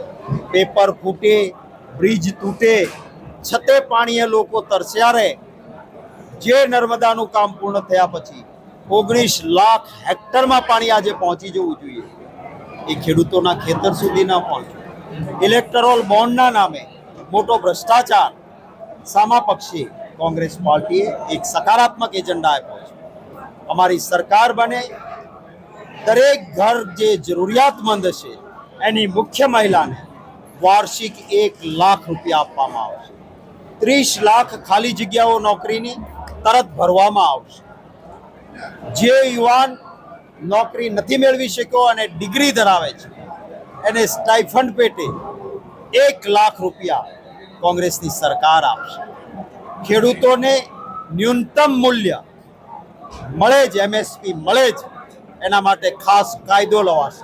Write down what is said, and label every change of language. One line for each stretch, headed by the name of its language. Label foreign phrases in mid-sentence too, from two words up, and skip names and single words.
Gujarati: પેપર ફૂટે, બ્રિજ તૂટે, છતે પાણીએ લોકો તરસ્યા રહે। જે નર્મદાનું કામ પૂર્ણ થયા પછી 19 લાખ હેક્ટર માં પાણી આજે પહોંચી જવું જોઈએ, એ ખેડૂતોના ખેતર સુધી ન પહોંચ્યું।
English: electoral bondna
Gujarati: નામે મોટો ભ્રષ્ટાચાર સામા પક્ષે કોંગ્રેસ પાર્ટીએ એક સકારાત્મક એજન્ડા આપ્યો છે। અમારી સરકાર બને, દરેક ઘર જે જરૂરિયાતમંદ છે એની મુખ્ય મહિલા ને વાર્ષિક 1 લાખ રૂપિયા આપવામાં આવશે। 30 લાખ ખાલી જગ્યાઓ નોકરીની તરત ભરવામાં આવશે। જે યુવાન નોકરી નથી મેળવી શક્યો અને ડિગ્રી ધરાવે છે એને સ્ટાઇફંડ પેટે 1 લાખ રૂપિયા કોંગ્રેસની સરકાર આપશે. ખેડૂતોને ન્યૂનતમ મૂલ્ય મળે જ, MSP મળે જ, એના માટે ખાસ કાયદો લવાશે.